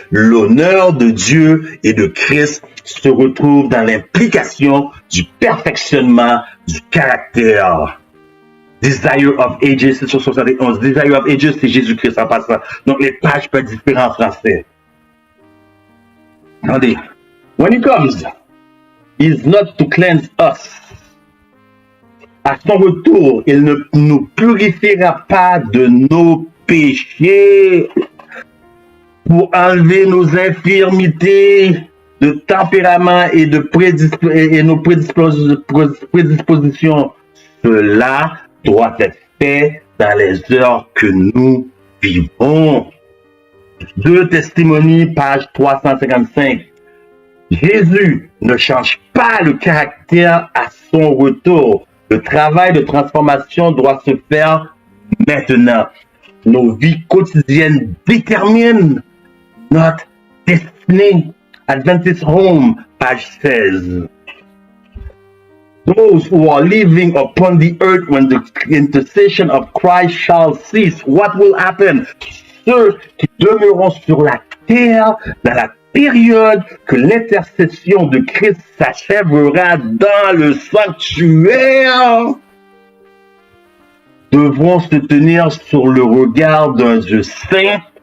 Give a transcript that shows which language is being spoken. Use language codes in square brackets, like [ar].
[fr] L'honneur de Dieu et de Christ se retrouve dans l'implication du perfectionnement du caractère. Desire of Ages, c'est sur 71. Desire of Ages, c'est Jésus-Christ en passant. Donc les pages peuvent être différentes en français. Attendez. [en] When he comes, he is not to cleanse us. [fr] À son retour, il ne nous purifiera pas de nos péchés pour enlever nos infirmités de tempérament et de nos prédispositions. Cela doit être fait dans les heures que nous vivons. 2 Testimonies, page 355. Jésus ne change pas le caractère à son retour. Le travail de transformation doit se faire maintenant. Nos vies quotidiennes déterminent notre destinée. Adventist Home, page 16. [en] Those who are living upon the earth when the intercession of Christ shall cease, what will happen? [fr] Ceux qui demeureront sur la terre dans la période que l'intercession de Christ s'achèvera dans le sanctuaire, devront se tenir sur le regard d'un Dieu saint.